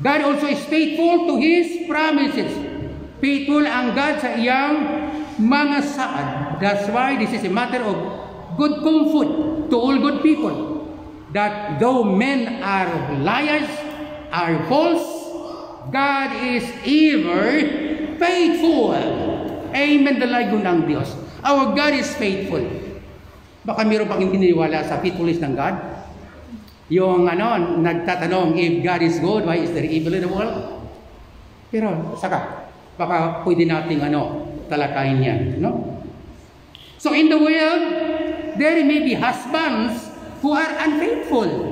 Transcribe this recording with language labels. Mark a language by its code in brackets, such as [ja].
[en] God also is faithful to His promises. [ceb] Faithful ang God sa iyang mga saad. [en] That's why this is a matter of good comfort to all good people. That though men are liars, are false, God is ever faithful. Amen. [tl] Dalagon ng Diyos. [en] Our God is faithful. [tl] Baka mayroon pang hindi niniwala sa faithfulness ng God. Yung nagtatanong, [en] if God is good, why is there evil in the world? [tl] Pero, baka pwede nating talakayin yan. No? [en] So in the world, there may be husbands who are unfaithful.